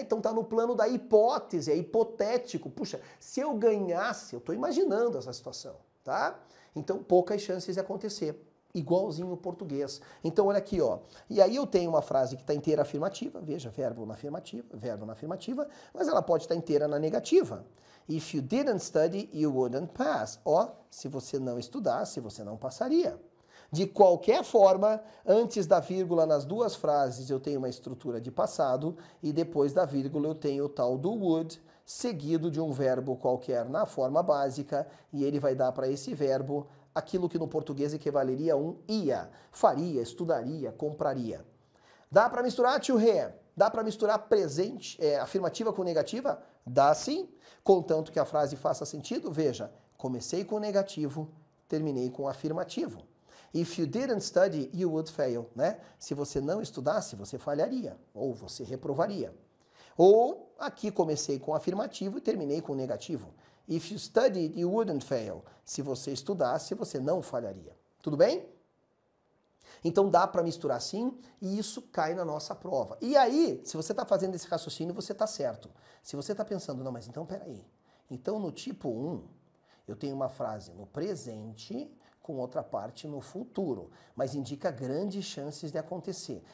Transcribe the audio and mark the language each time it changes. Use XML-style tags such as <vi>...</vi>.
<pt>Então tá no plano da hipótese, é hipotético. Puxa, se eu ganhasse, eu estou imaginando essa situação, tá? Então poucas chances de acontecer. Igualzinho o português. Então olha aqui, ó. E aí eu tenho uma frase que está inteira afirmativa, veja, verbo na afirmativa, mas ela pode estar inteira na negativa.</pt> <en>If you didn't study, you wouldn't pass.</en> <pt>Ó, se você não estudasse, você não passaria. De qualquer forma, antes da vírgula nas duas frases eu tenho uma estrutura de passado e depois da vírgula eu tenho o tal do would, seguido de um verbo qualquer na forma básica, e ele vai dar para esse verbo aquilo que no português equivaleria a um ia, faria, estudaria, compraria. Dá para misturar, tio Rê? Dá para misturar presente, afirmativa com negativa? Dá sim, contanto que a frase faça sentido. Veja, comecei com negativo, terminei com afirmativo.</pt> <en>If you didn't study, you would fail, né?</en> <pt>Se você não estudasse, você falharia, ou você reprovaria. Ou, aqui comecei com afirmativo e terminei com negativo.</pt> <en>If you studied, you wouldn't fail.</en> <pt>Se você estudasse, você não falharia. Tudo bem? Então dá para misturar sim, e isso cai na nossa prova. E aí, se você está fazendo esse raciocínio, você está certo. Se você está pensando, não, mas então peraí. Então no tipo 1, eu tenho uma frase no presente com outra parte no futuro, mas indica grandes chances de acontecer.</pt>